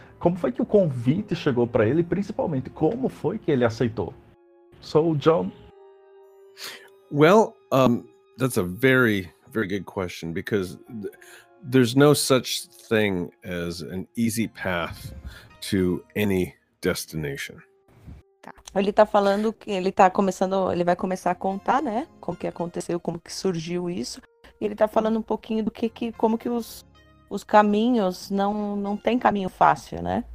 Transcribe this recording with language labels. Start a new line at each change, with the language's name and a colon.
Portuguese: Como foi que o convite chegou para ele, principalmente, como foi que ele aceitou?
English: So, John? Well, that's a very, very good question, because there's no such thing as an easy path to any destination.
Portuguese: Ele tá falando que ele tá começando, ele vai começar a contar, né, como que aconteceu, como que surgiu isso. E ele tá falando um pouquinho do que como que os caminhos não tem caminho fácil, né?